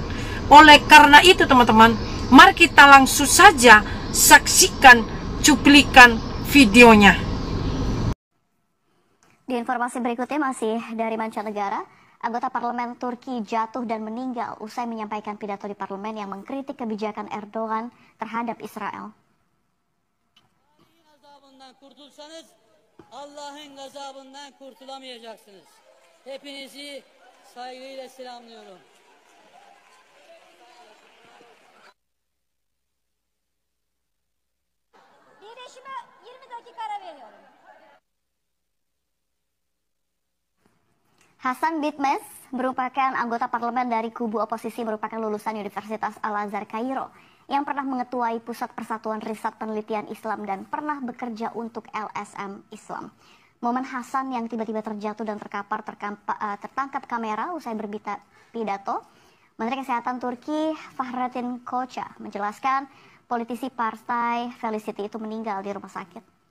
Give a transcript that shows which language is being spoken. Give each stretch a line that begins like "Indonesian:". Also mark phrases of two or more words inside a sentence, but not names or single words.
Indonesian: Oleh karena itu teman-teman, mari kita langsung saja saksikan cuplikan videonya. Di informasi berikutnya masih dari mancanegara, anggota parlemen Turki jatuh dan meninggal usai menyampaikan pidato di parlemen yang mengkritik kebijakan Erdogan terhadap Israel.
Turkish: Kurtulsanız Allah'ın gazabından kurtulamayacaksınız. Hepinizi saygıyla selamlıyorum. Birleşime 20 dakika ara veriyorum.
Indonesian: Hasan Bitmes merupakan anggota parlemen dari kubu oposisi, merupakan lulusan Universitas Al-Azhar Kairo yang pernah mengetuai Pusat Persatuan Riset Penelitian Islam dan pernah bekerja untuk LSM Islam. Momen Hasan yang tiba-tiba terjatuh dan tertangkap kamera usai berpidato, Menteri Kesehatan Turki Fahrettin Koca menjelaskan politisi partai Felicity itu meninggal di rumah sakit.